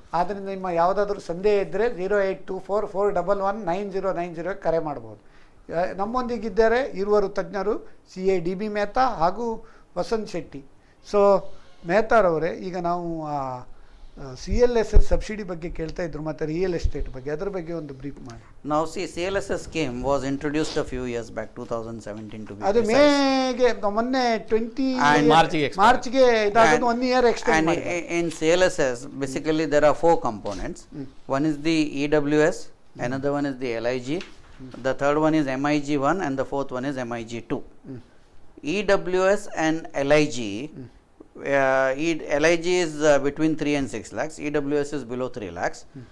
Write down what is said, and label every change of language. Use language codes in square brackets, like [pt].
[kn] ಆದ್ದರಿಂದ ನಿಮ್ಮ ಯಾವುದಾದ್ರೂ ಸಂದೇಹ ಇದ್ದರೆ 0824419090 ಕರೆ ಮಾಡ್ಬೋದು. ನಮ್ಮೊಂದಿಗಿದ್ದಾರೆ ಇರುವರು ತಜ್ಞರು CA DB ಮೆಹ್ತಾ ಹಾಗೂ ವಸಂತ್ ಶೆಟ್ಟಿ. ಸೊ ಮೆಹ್ತಾರವರೇ, ಈಗ ನಾವು CLSS ಸಬ್ಸಿಡಿ ಬಗ್ಗೆ ಕೇಳ್ತಾ ಇದ್ರು, ಮತ್ತೆ ರಿಯಲ್ ಎಸ್ಟೇಟ್ ಬಗ್ಗೆ, ಅದರ ಬಗ್ಗೆ ಒಂದು ಬ್ರೀಫ್ ಮಾಡಿ. [en] Now see, CLSS scheme was introduced a few years back, 2017 to be [kn] ಅದು [en] precise. [kn] ಮೇಗೆ ಮೊನ್ನೆ 20 ಮಾರ್ಚ್ಗೆ ಇದಾಗೋದು 1 year extend ಮಾಡಿ. [en] In CLSS basically there are 4 components. One is the EWS, another one is the LIG, the third one is MIG1, and the fourth one is MIG2. EWS and LIG, LIG is between 3 and 6 lakhs, EWS is below 3 lakhs.